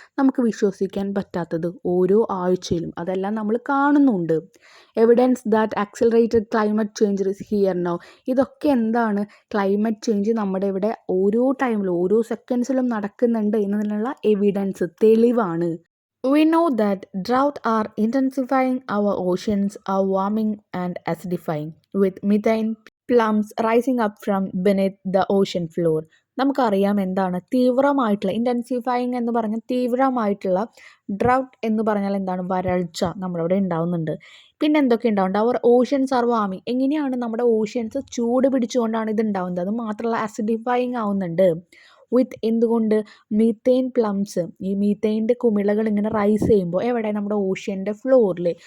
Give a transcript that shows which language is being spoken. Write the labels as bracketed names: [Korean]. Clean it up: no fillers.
[Malayalam] നമുക്ക് വിശ്വസിക്കാൻ പറ്റാത്തത് ഓരോ ആഴ്ചയിലും, അതെല്ലാം നമ്മൾ കാണുന്നുണ്ട്. [English] Evidence that accelerated climate change is here now. [Malayalam] ഇതൊക്കെ എന്താണ്, ക്ലൈമറ്റ് ചേഞ്ച് നമ്മുടെ ഇവിടെ ഓരോ ടൈമിലും ഓരോ സെക്കൻഡ്സിലും നടക്കുന്നുണ്ട് എന്നതിനുള്ള എവിഡൻസ്, തെളിവാണ്. [English] We know that drought are intensifying, our oceans are warming and acidifying, with methane plumes rising up from beneath the ocean floor. [Malayalam] നമുക്കറിയാം എന്താണ് തീവ്രമായിട്ടുള്ള, ഇൻറ്റൻസിഫൈങ് എന്ന് പറഞ്ഞാൽ തീവ്രമായിട്ടുള്ള, ഡ്രൗട്ട് എന്ന് പറഞ്ഞാൽ എന്താണ്, വരൾച്ച നമ്മളിവിടെ ഉണ്ടാവുന്നുണ്ട്. പിന്നെ എന്തൊക്കെ ഉണ്ടാവുന്നുണ്ട്, [English] Our oceans R വാമിങ്. [Malayalam] എങ്ങനെയാണ് നമ്മുടെ ഓഷ്യൻസ് ചൂട് പിടിച്ചുകൊണ്ടാണ് ഇത് ഉണ്ടാവുന്നത്. അത് മാത്രമല്ല ആസിഡിഫൈങ് ആവുന്നുണ്ട്. വിത്ത് എന്തുകൊണ്ട്, മീത്തൈൻ പ്ലംസ്, ഈ മീത്തൈൻ്റെ കുമിളകൾ ഇങ്ങനെ റൈസ് ചെയ്യുമ്പോൾ എവിടെ, നമ്മുടെ ഓഷ്യൻ്റെ ഫ്ലോറിൽ.